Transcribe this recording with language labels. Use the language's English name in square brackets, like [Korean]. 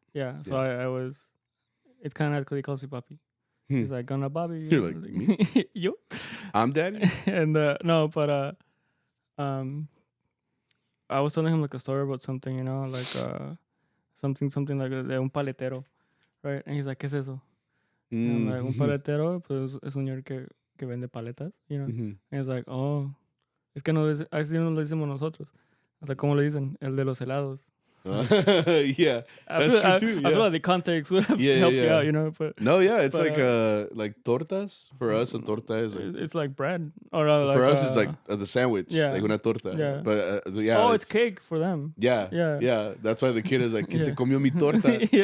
[English] Yeah, so I was, it's kind of nice because he calls me papi. He's like, gonna Bobby. You're like, me? You? I'm daddy? And no, but I was telling him like a story about something, like something like [Spanish] de un paletero, [English] right? [Spanish] And he's like, ¿qué es eso? [English] And I'm like, [Spanish] un paletero, pues es un señor que vende paletas, [English] And he's like, [Spanish] oh, es que no, así no lo decimos nosotros. O sea, ¿cómo le dicen? El de los helados. [English] Yeah, that's true too. Yeah. I feel like the context would have helped you out, you know. But no, yeah, it's like tortas for us. A torta is like it's like bread, or for us it's like the sandwich, like [Spanish] una torta. [English] Yeah, but yeah. Oh, it's cake for them. Yeah. That's why the kid is like, [Spanish] "Que se comió mi torta."